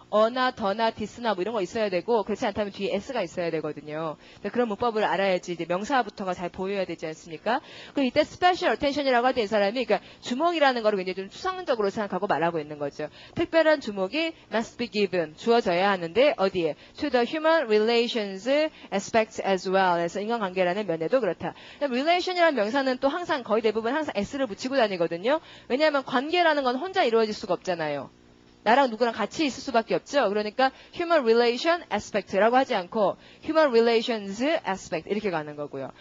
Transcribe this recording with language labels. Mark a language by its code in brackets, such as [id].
[ko] 어나 더나 디스나 뭐 이런 거 있어야 되고 그렇지 않다면 뒤에 s가 있어야 되거든요. 그런 문법을 알아야지 이제 명사부터가 잘 보여야 되지 않습니까? 그럼 이때 [en] special attention [ko] 이라고 할 때 이 사람이 그러니까 주목이라는 거를 굉장히 좀 추상적으로 생각하고 말하고 있는 거죠. 특별한 주목이 [en] must be given [ko] 주어져야 하는데 어디에? [en] to the human relations aspects as well. [ko] 그래서 인간관계라는 면에도 그렇다. relation이라는 명사는 또 항상 거의 대부분 항상 s를 붙이고 다니거든요. 왜냐하면 관계라는 건 혼자 이루어질 수가 없잖아요. 나랑 누구랑 같이 있을 수밖에 없죠. 그러니까 [en] human relation aspect [ko] 라고 하지 않고 [en] human relations aspect [ko] 이렇게 가는 거고요.